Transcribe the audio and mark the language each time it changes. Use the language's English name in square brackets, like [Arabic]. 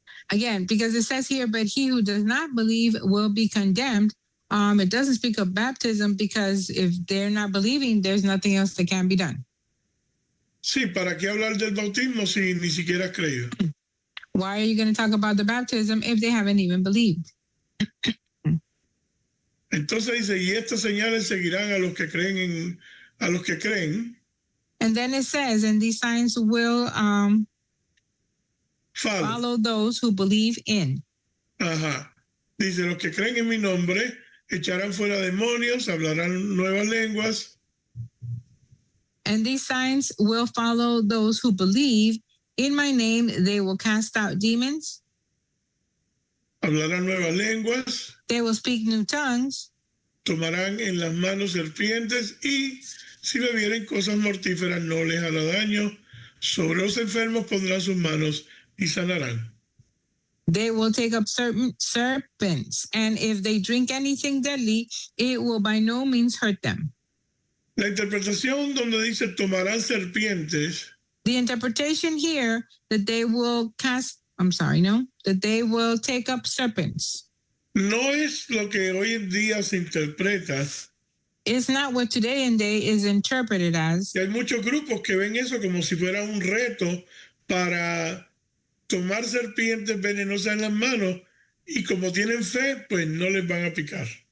[English] again, because it says here, but he who does not believe will be condemned. It doesn't speak of baptism because if they're not believing, there's nothing else that can be done. [Spanish] Sí, ¿para qué hablar del bautismo si ni siquiera has creído? [English] Why are you going to talk about the baptism if they haven't even believed? [Spanish] Entonces dice, y estas señales seguirán a los que creen a los que creen. [English] And then it says, and these signs will follow those who believe in. Ajá. [Spanish] Dice, los que creen en mi nombre echarán fuera demonios, hablarán nuevas lenguas. [English] And these signs will follow those who believe in my name. They will cast out demons. [Spanish] Hablarán nuevas lenguas. [English] They will speak new tongues. [Spanish] Tomarán en las manos serpientes y si bebieren cosas mortíferas no les hará daño. Sobre los enfermos pondrán sus manos y sanarán. [English] They will take up serpents, and if they drink anything deadly, it will by no means hurt them. [Spanish] La interpretación donde dice tomarán serpientes. [English] The interpretation here that they will that they will take up serpents. [Spanish] No es lo que hoy en día se interpreta. [English] It's not what today and day is interpreted as. [Spanish] Y hay muchos grupos que ven eso como si fuera un reto para tomar serpientes venenosas en las manos y como tienen fe, pues no les van a picar.